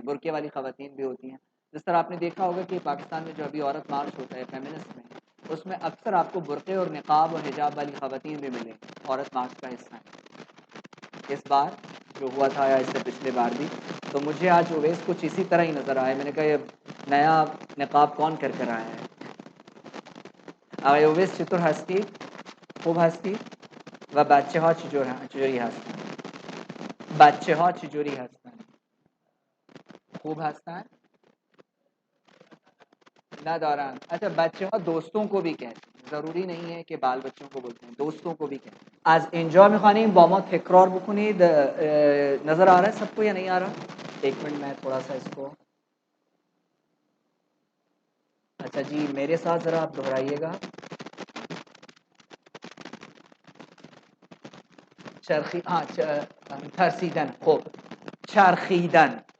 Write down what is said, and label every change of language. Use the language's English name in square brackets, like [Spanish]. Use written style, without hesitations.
[Urdu] برقعے والی خواتین بھی ہوتی ہیں. جس طرح آپ نے دیکھا ہوگا کہ پاکستان میں جو ابھی عورت مارچ ہوتا ہے فیمنسٹ میں، اس میں اکثر آپ کو برقعے اور نقاب اور حجاب والی خواتین بھی ملیں. عورت مارچ کا حصہ ہے. اس بار جو ہوا تھا یا اس سے پچھلے بار بھی. تو مجھے آج اویس کچھ اسی طرح ہی نظر آیا. میں نے کہا یہ نیا نقاب کون کر کر آیا ہے. [Persian] آقای اویس چطور هستی؟ خوب هستی؟ و بچه ها چجوری هستن؟ بچه ها چجوری هستن؟ خوب هستن؟ ندارن. [Urdu] اچھا بچه ها دوستوں کو بھی کہتے ہیں، ضروری نہیں ہے کہ بال بچوں کو بولتے ہیں، دوستوں کو بھی کہتے ہیں. [Persian] از اینجا میخوانیم با ما تکرار بکنید. [Urdu] نظر آ رہا ہے سب کو یا نہیں آ رہا؟ 1 منٹ میں تھوڑا سا اس کو. اچھا جی میرے ساتھ ذرا آپ دہرائیے گا. چرخی، ہاں ترسیدن. خوب. چرخیدن.